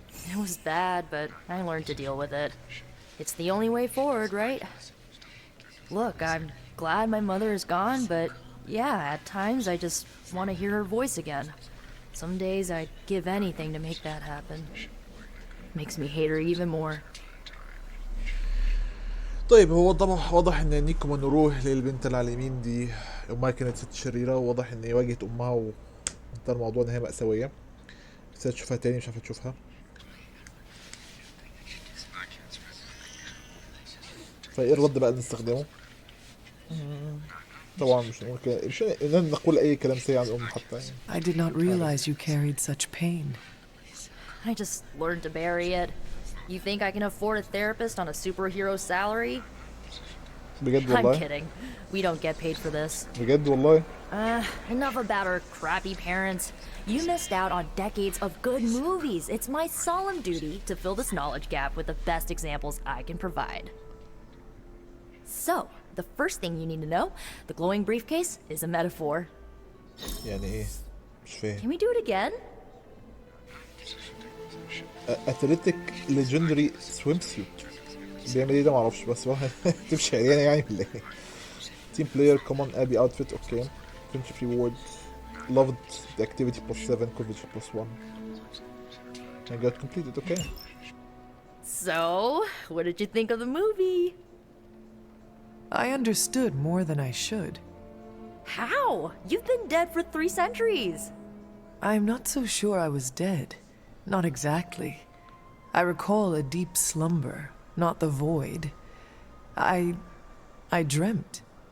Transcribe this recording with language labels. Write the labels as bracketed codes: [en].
[en] It was bad, but I learned to deal with it. It's the only way forward, right? Look, I'm glad my mother is gone, but yeah, at times I just want to hear her voice again. Some days I'd give anything to make that happen. Makes me hate her even more. [ar] طيب هو واضح ان نيكو منوروه للبنت اللي على اليمين دي امها كانت ست شريرة، وواضح ان هي واجهت امها وانتهى الموضوع ان هي مأساوية. بس تشوفها تاني مش عارفة تشوفها. فايه الرد بقى اللي نستخدمه؟ طبعا مش إننا نقول اي كلام سيء عن الام حتى يعني. [en] I did not realize you carried such pain. I just learned to bury it. You think I can afford a therapist on a superhero salary? [ar] بجد [en] I'm [ar] والله. [en] kidding. We don't get paid for this. [ar] بجد والله. [en] Enough about our crappy parents. You missed out on decades of good movies. It's my solemn duty to fill this knowledge gap with the best examples I can provide. So, the first thing you need to know, the glowing briefcase is a metaphor. [ar] يعني ايه؟ مش فاهم. [en] Can we do it again? Athletic legendary swim suit [ar] بيعمل ايه ده معرفش بس هو تمشي عريانه يعني ولا ايه؟ [en] Team player common ابي outfit okay friendship reward loved the activity +7 coverage +1 I got completed okay. So, what did you think of the movie? I understood more than I should. How? You've been dead for 3 centuries. I'm not so sure I was dead. Not exactly. I recall a deep slumber, not the void. I dreamt.